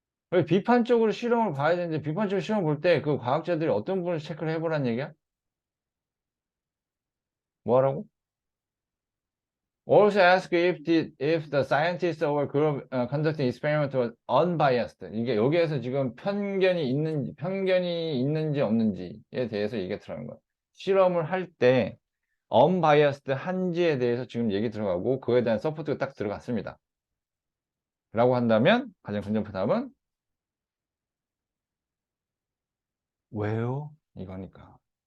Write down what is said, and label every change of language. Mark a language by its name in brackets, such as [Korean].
[Korean] 왜 비판적으로 실험을 봐야 되는데, 비판적으로 실험 볼 때 그 과학자들이 어떤 부분을 체크를 해보란 얘기야? 뭐 하라고? [English] Also ask if the scientists or group conducting experiment was unbiased. [Korean] 이게 여기에서 지금 편견이 있는지 없는지에 대해서 얘기가 들어가는 거야. 실험을 할 때 unbiased 한지에 대해서 지금 얘기 들어가고 그거에 대한 서포트가 딱 들어갔습니다. 라고 한다면 가장 근접한 답은 왜요? 이거니까.